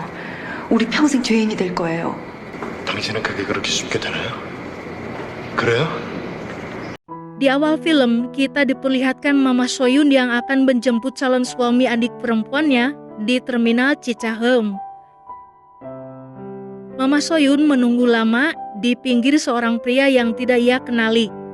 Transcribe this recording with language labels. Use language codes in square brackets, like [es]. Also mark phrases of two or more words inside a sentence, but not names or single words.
[ko] 우리 평생 죄인이 될 거예요. 당신은 그게 그렇게 쉽게 되나요? 그래요? [id] Di awal film, kita diperlihatkan Mama Soyun yang akan menjemput calon suami adik perempuannya di terminal Cicahem. Mama Soyun menunggu lama di pinggir seorang pria yang tidak ia kenali.